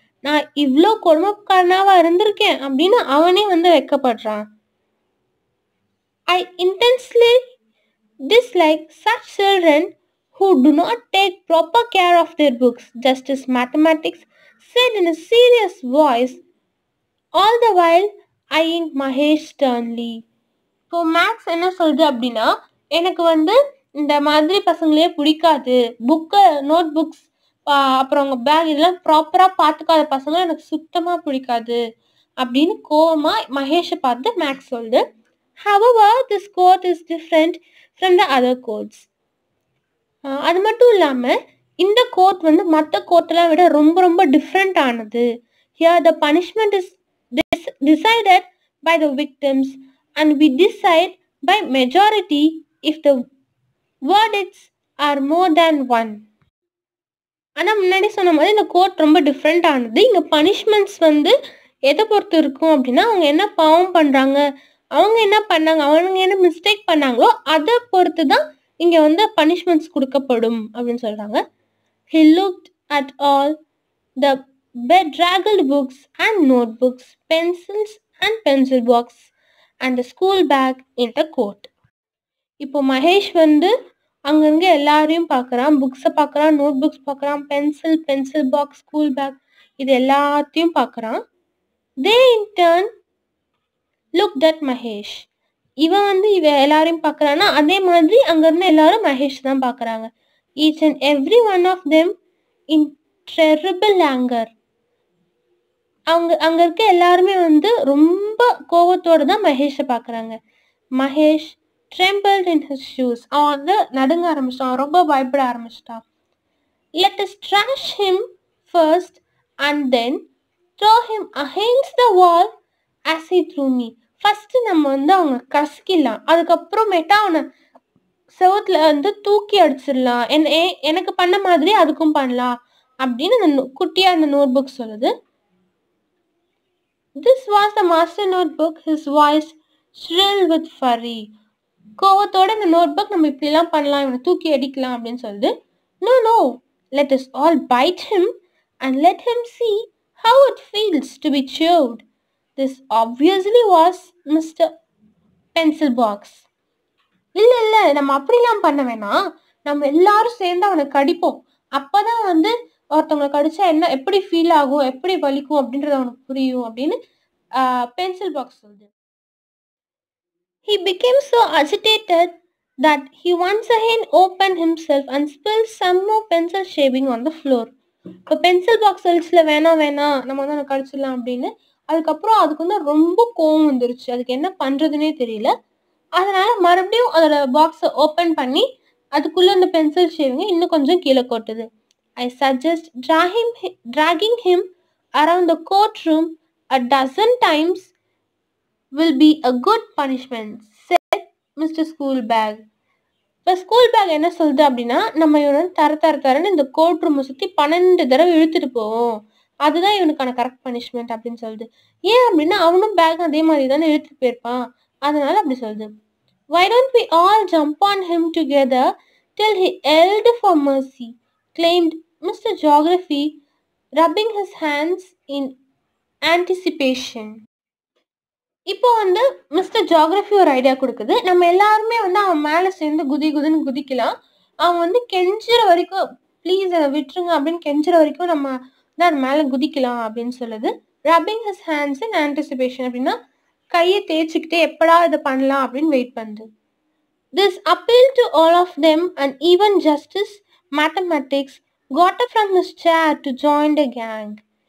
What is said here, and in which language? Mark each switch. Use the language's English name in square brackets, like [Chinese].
[Tamil] நான் இவ்வளோ கொடுமைக்காரனாவா இருந்திருக்கேன் அப்படின்னு அவனே வந்து வெட்கப்படுறான். [English] I intensely dislike such children who do not take proper care of their books, Justice Mathematics said in a serious voice, all the while eyeing Mahesh sternly. [Tamil] இப்போ maths என்ன சொல்லுது அப்படின்னா, எனக்கு வந்து இந்த மாதிரி பசங்களே பிடிக்காது, புக்கை நோட் புக்ஸ் அப்புறம் அவங்க பேக் இதெல்லாம் ப்ராப்பராக பார்த்துக்காத பசங்க எனக்கு சுத்தமாக பிடிக்காது அப்படின்னு கோவமாக மகேஷை பார்த்து மேக்ஸ் சொல்லுது. [English] However, this quote is different from the other quotes. [Tamil] அது மட்டும் இல்லாமல் இந்த கோட் வந்து மற்ற கோட்டெல்லாம் விட ரொம்ப ரொம்ப டிஃப்ரெண்ட் ஆனது. [English] Here the punishment is decided by the victims and we decide by majority if the verdicts are more than one. [Tamil] ஆனால் முன்னாடி சொன்ன மாதிரி இந்த கோட் ரொம்ப டிஃப்ரெண்ட் ஆனது. இங்கே பனிஷ்மெண்ட்ஸ் வந்து எதை பொறுத்து இருக்கும் அப்படின்னா, அவங்க என்ன பாவம் பண்ணுறாங்க, அவங்க என்ன பண்ணாங்க, அவங்க என்ன மிஸ்டேக் பண்ணாங்களோ அதை பொறுத்து தான் இங்கே வந்து பனிஷ்மெண்ட்ஸ் கொடுக்கப்படும் அப்படின்னு சொல்கிறாங்க. [English] He looked at all the bedraggled books and notebooks, pencils and pencil box and the school bag in the court. [Tamil] இப்போ மகேஷ் வந்து அங்கங்கே எல்லாரையும் பார்க்குறான், புக்ஸை பார்க்குறான், நோட் புக்ஸ் பார்க்குறான், பென்சில் பாக்ஸ், ஸ்கூல் பேக் இது எல்லாத்தையும் பார்க்குறான். [English] They in turn looked at Mahesh. [Tamil] இவன் வந்து எல்லாரையும் பார்க்குறான்னா அதே மாதிரி அங்கேருந்து எல்லாரும் மகேஷ் தான் பார்க்குறாங்க. [English] Each and every one of them in terrible anger. [Tamil] அங்கே இருக்க எல்லாருமே வந்து ரொம்ப கோபத்தோடு தான் மகேஷை பார்க்குறாங்க. Mahesh [English] trembled in his shoes. [Tamil] அவன் வந்து நடுங்க ஆரம்பிச்சிட்டான், ரொம்ப பயப்பட ஆரம்பிச்சிட்டான். [English] Let us trash him first and then throw him against the wall as he threw me. [Tamil] First நம்ம வந்து அவங்க கசக்கிடலாம், அதுக்கப்புறமேட்டா அவனை செவத்துல வந்து தூக்கி அடிச்சிடலாம், எனக்கு பண்ண மாதிரி அதுக்கும் பண்ணலாம் அப்படின்னு அந்த குட்டியா அந்த நோட் புக் சொல்லுது. [English] This was the master notebook, his voice shrill with fury. [Tamil] கோவத்தோட இந்த நோட் புக் நம்ம இப்படிலாம் பண்ணலாம், இவனை தூக்கி அடிக்கலாம் அப்படின்னு சொல்லுது. [English] No, no, let us all bite him and let him see how it feels to be chewed. This obviously was Mr. Pencil Box. [Tamil] இல்ல நம்ம அப்படிலாம் பண்ண வேணாம், நம்ம எல்லாரும் சேர்ந்து அவனை கடிப்போம், அப்பதான் வந்து ஒருத்தவங்களை கடிச்சா என்ன எப்படி ஃபீல் ஆகும், எப்படி வலிக்கும் அப்படின்றது அவனுக்கு புரியும் அப்படின்னு பென்சில் பாக்ஸ் சொல்லுது. He became so agitated that he once again opened himself and spilled some more pencil shaving on the floor. இப்போ பென்சில் பாக்ஸ் சொல்லிச்சுல வேணாம் நம்ம வந்து அவனை கடிச்சிடலாம் அப்படின்னு, அதுக்கப்புறம் அதுக்கு வந்து ரொம்ப கோவம் வந்துருச்சு, அதுக்கு என்ன பண்றதுன்னே தெரியல. அதனால மறுபடியும் அதோட பாக்ஸை ஓப்பன் பண்ணி அதுக்குள்ள இந்த பென்சில் ஷேவிங்கை இன்னும் கொஞ்சம் கீழே கொட்டுது. [English] I suggest dragging him around the courtroom a dozen times will be a good punishment, said Mr. Schoolbag. [Tamil] இப்போ ஸ்கூல் பேக் என்ன சொல்லுது அப்படின்னா, நம்ம இவனை தரன்னு இந்த கோர்ட் ரூமை சுற்றி 12 தடவை இழுத்துட்டு போவோம், அதுதான் இவனுக்கான கரெக்ட் பனிஷ்மெண்ட் அப்படின்னு சொல்லுது. ஏன் அப்படின்னா அவனும் பேக் அதே மாதிரி தானே இழுத்துட்டு போயிருப்பான், அதனால அப்படி சொல்லுது. [English] Why don't we all jump on him together till he yelled for mercy, claimed Mr. Geography, rubbing his hands in anticipation. [Tamil] இப்போ வந்து மிஸ்டர் ஜியாகிரபி ஒரு ஐடியா கொடுக்குது, நம்ம எல்லாருமே வந்து அவன் மேலே சேர்ந்து குதின்னு குதிக்கலாம், அவன் வந்து கெஞ்சுற வரைக்கும் ப்ளீஸ் அதை விட்டுருங்க அப்படின்னு கெஞ்சுற வரைக்கும் நம்ம வந்து அது மேலே குதிக்கலாம் அப்படின்னு சொல்லுது. [English] rubbing his hands in anticipation [Tamil] அப்படின்னா கையை தேய்ச்சிக்கிட்டே எப்படா இதை பண்ணலாம் அப்படின்னு வெயிட் பண்ணுது. [English] This appealed to all of them, and even Justice Mathematics got up from his chair to join the gang.